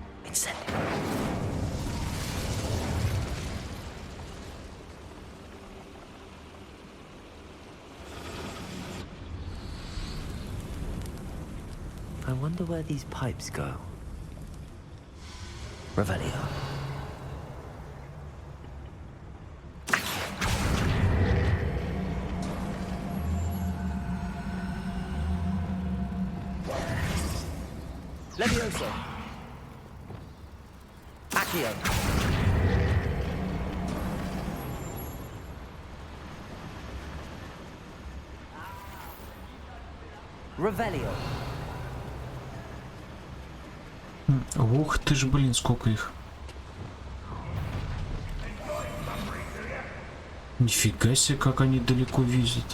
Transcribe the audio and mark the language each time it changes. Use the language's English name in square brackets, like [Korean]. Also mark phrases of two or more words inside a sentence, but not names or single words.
[English] I wonder where these pipes go. [Latin] Revelio. Levioso. Accio. Revelio. [Russian] Ух ты ж, блин, сколько их. Нифига себе, как они далеко везут.